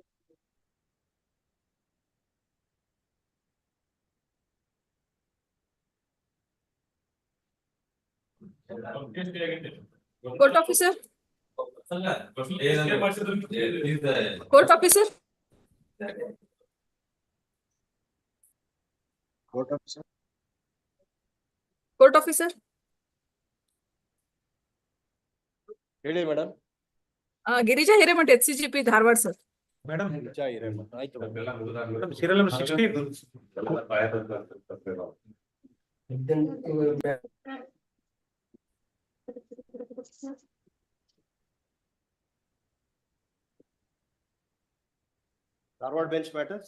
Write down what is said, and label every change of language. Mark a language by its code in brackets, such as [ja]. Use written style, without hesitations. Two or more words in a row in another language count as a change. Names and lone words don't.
[en] Court officer? Court officer? Court officer. Court officer? [kn] ಹೇಳಿ ಮೇಡಮ್. ಗಿರಿಜಾ ಹಿರೇಮಠ HCGP ಧಾರವಾಡ ಸರ್. [en] Madam. [kn] ಆಯ್ತು [en] Madam, serial number 16. Forward bench matters.